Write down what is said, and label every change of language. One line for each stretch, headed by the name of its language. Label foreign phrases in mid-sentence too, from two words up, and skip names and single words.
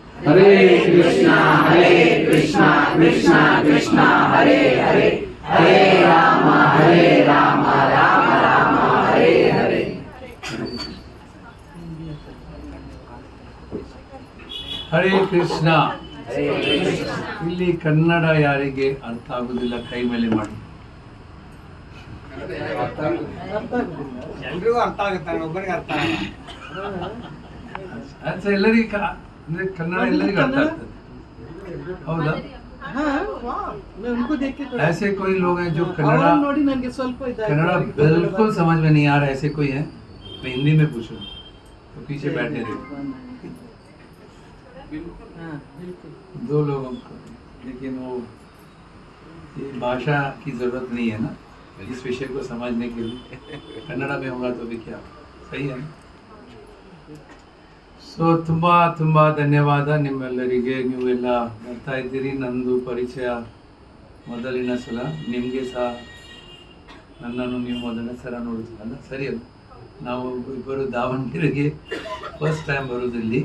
Sanskrit: हरे कृष्णा कृष्णा कृष्णा हरे हरे, हरे राम राम राम हरे हरे.
Kannada: ಹರೇ ಕೃಷ್ಣ. ಇಲ್ಲಿ ಕನ್ನಡ ಯಾರಿಗೆ ಅರ್ಥ ಆಗುದಿಲ್ಲ ಕೈ ಮೇಲೆ ಮಾಡಿ. ಎಲ್ರಿಗೂ ಅರ್ಥ ಆಗುತ್ತೆ, ಒಬ್ಬರಿಗೆ ಅರ್ಥ ಆಗಲ್ಲ. ಎಲ್ಲರಿಗೂ ಅಂದ್ರೆ ಕನ್ನಡ ಎಲ್ಲರಿಗೂ ಅರ್ಥ ಆಗ್ತದೆ, ಹೌದಾ?
Hindi: ऐसे कोई लोग हैं जो कन्नड़ा बिल्कुल समझ में नहीं आ रहा, ऐसे कोई है? मैं हिंदी में पूछूं तो पीछे बैठे थे दो लोगों को, लेकिन वो ये भाषा की जरूरत नहीं है ना इस विषय को समझने के लिए. कन्नड़ा में होगा तो भी क्या सही है.
Kannada: ಸೊ ತುಂಬ ಧನ್ಯವಾದ ನಿಮ್ಮೆಲ್ಲರಿಗೆ. ನೀವೆಲ್ಲ ಬರ್ತಾ ಇದ್ದೀರಿ. ನಂದು ಪರಿಚಯ ಮೊದಲಿನ ಸಲ, ನಿಮಗೆ ಸಹ ನನ್ನನ್ನು ನೀವು ಮೊದಲನೇ ಸಲ ನೋಡಿದ್ರಲ್ಲ, ಸರಿ ಅಲ್ಲ? ನಾವು ಇಬ್ಬರು ದಾವಣಗೆರೆಗೆ
English: first time
Kannada: ಬರೋದಿಲ್ಲಿ.